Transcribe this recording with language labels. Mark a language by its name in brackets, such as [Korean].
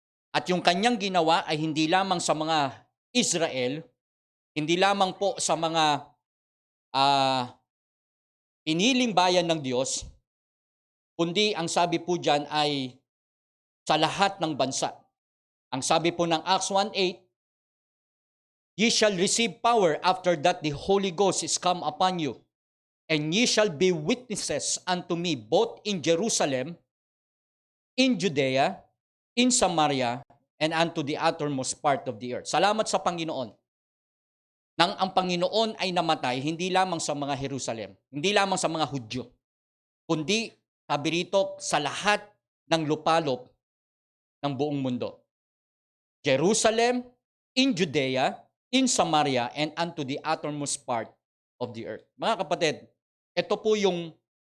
[Filipino] At yung kanyang ginawa ay hindi lamang sa mga Israel, hindi lamang po sa mga piniling bayan ng Diyos, kundi ang sabi po dyan ay sa lahat ng bansa. Ang sabi po ng [English] Acts 1:8, Ye shall receive power after that the Holy Ghost is come upon you, and ye shall be witnesses unto me both in Jerusalem, in Judea, in Samaria, and unto the uttermost part of the earth. [Filipino] Salamat sa Panginoon. Nang ang Panginoon ay namatay, hindi lamang sa mga Jerusalem, hindi lamang sa mga Hudyo, kundi, sabi rito, sa lahat ng lupalop ng buong mundo. [English] Jerusalem, in Judea, in Samaria, and unto the uttermost part of the earth. [Filipino] Mga kapatid, ito po yung